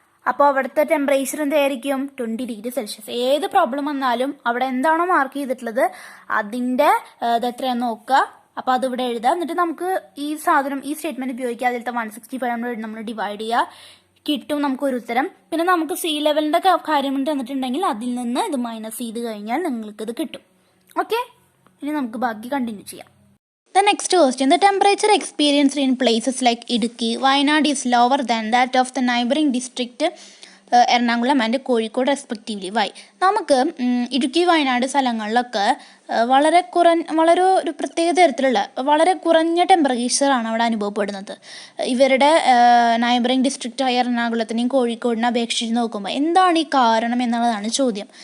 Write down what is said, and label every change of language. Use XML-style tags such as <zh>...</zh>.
<ml>അപ്പോൾ അവിടുത്തെ ടെമ്പറേച്ചർ എന്തായിരിക്കും? 20°C. ഏത് പ്രോബ്ലം വന്നാലും അവിടെ എന്താണോ മാർക്ക് ചെയ്തിട്ടുള്ളത് അതിന്റെ എത്രയാണെന്ന് നോക്കുക. അപ്പോൾ അതിവിടെ എഴുതാം. എന്നിട്ട് നമുക്ക് ഈ സ്റ്റേറ്റ്മെന്റ് ഉപയോഗിക്കുക. അതിലത്തെ 165 നമ്മൾ ഡിവൈഡ് ചെയ്യുക, കിട്ടും നമുക്കൊരു ഉത്തരം. പിന്നെ നമുക്ക് സീ ലെവലിന്റെ കാര്യം തന്നിട്ടുണ്ടെങ്കിൽ അതിൽ നിന്ന് ഇത് മൈനസ് ചെയ്ത് കഴിഞ്ഞാൽ നിങ്ങൾക്കിത് കിട്ടും. ഓക്കെ, ഇനി നമുക്ക് ബാക്കി കണ്ടിന്യൂ ചെയ്യാം.</ml> <en>The next question, the temperature experienced in places like Idukki, Wayanad is lower than that of the neighboring district Ernakulam and Kozhikode respectively. Why?</en> <ml>നമുക്ക് ഇടുക്കി വയനാട് സ്ഥലങ്ങളിലൊക്കെ വളരെ ഒരു പ്രത്യേക തരത്തിലുള്ള വളരെ കുറഞ്ഞ ടെമ്പറേച്ചറാണ് അവിടെ അനുഭവപ്പെടുന്നത്. ഇവരുടെ നൈബറിംഗ് ഡിസ്ട്രിക്റ്റായ എറണാകുളത്തിനെയും കോഴിക്കോടിനെ അപേക്ഷിച്ച് നോക്കുമ്പോൾ എന്താണ് ഈ കാരണം എന്നുള്ളതാണ് ചോദ്യം.</ml>